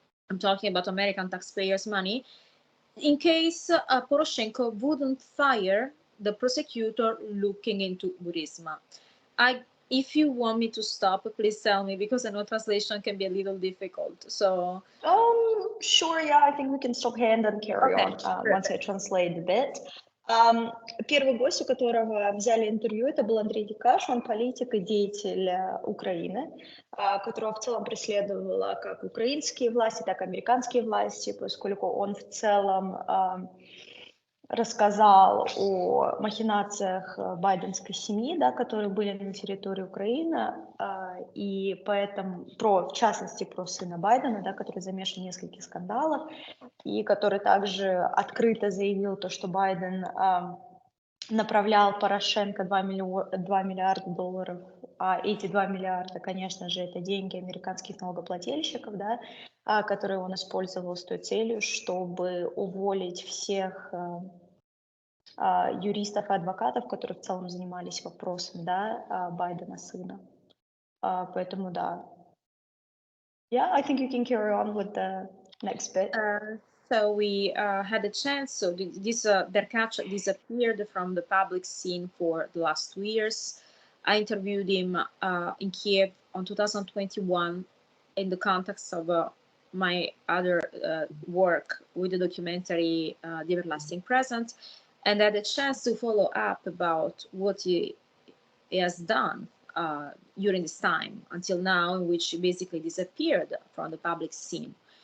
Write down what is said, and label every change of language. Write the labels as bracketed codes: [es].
[en] I'm talking about American taxpayers' money, in case Poroshenko wouldn't fire the prosecutor looking into Burisma. If you want me to stop, please tell me, because I know translation can be a little difficult. So. Sure, yeah, I think we can stop here and then carry on once I translate a bit. [ru] Первый гость, у которого взяли интервью, это был Андрей Деркач, он политик и деятель Украины, которого в целом преследовала как украинские власти, так и американские власти, поскольку он в целом рассказал о махинациях байденской семьи, да, которые были на территории Украины, и поэтому, в частности, про сына Байдена, да, который замешан в нескольких скандалах, и который также открыто заявил то, что Байден направлял Порошенко $2 миллиарда, а эти 2 миллиарда, конечно же, это деньги американских налогоплательщиков, да, которые он использовал с той целью, чтобы уволить всех юристов и адвокатов, которые в целом занимались вопросом, да, Байдена сына. Поэтому да. [en] Yeah, I think you can carry on with the next bit. So we had a chance. So Derkach disappeared from the public scene for the last 2 years. I interviewed him in Kiev on 2021 in the context of my other work with the documentary The Everlasting Present, and I had a chance to follow up about what he has done during this time until now, in which he basically disappeared from the public scene.